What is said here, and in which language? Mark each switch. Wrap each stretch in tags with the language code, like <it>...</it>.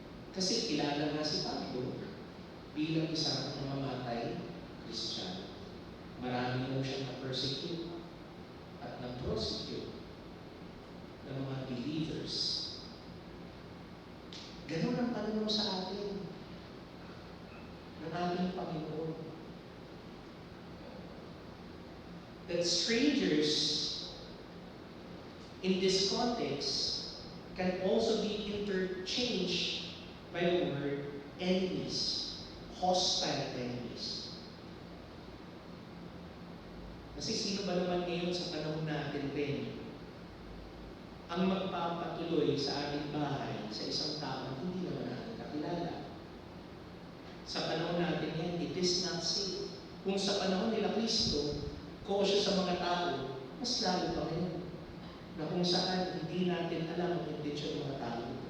<tl>Kasi kilala nga si Pablo bilang isang mamamatay Kristiyano. Marami mo siyang na-persecute at na-prosecute ng mga believers. Ganun ang pananaw sa atin ng ating Panginoon.</tl> <en>That strangers in this context can also be interchanged by the word enemies, hostile enemies.</en> <tl>Kasi sino ba naman ngayon sa panahon natin din ang magpapatuloy sa ating bahay sa isang tao na hindi naman natin kakilala? Sa panahon natin yan,</tl> <en>it is not safe.</en> <tl>Kung sa panahon nila Kristo, kosyo sa mga tao, mas lalo pa ngayon. Na kung saan hindi natin alam ang intensyon ng mga tao.</tl>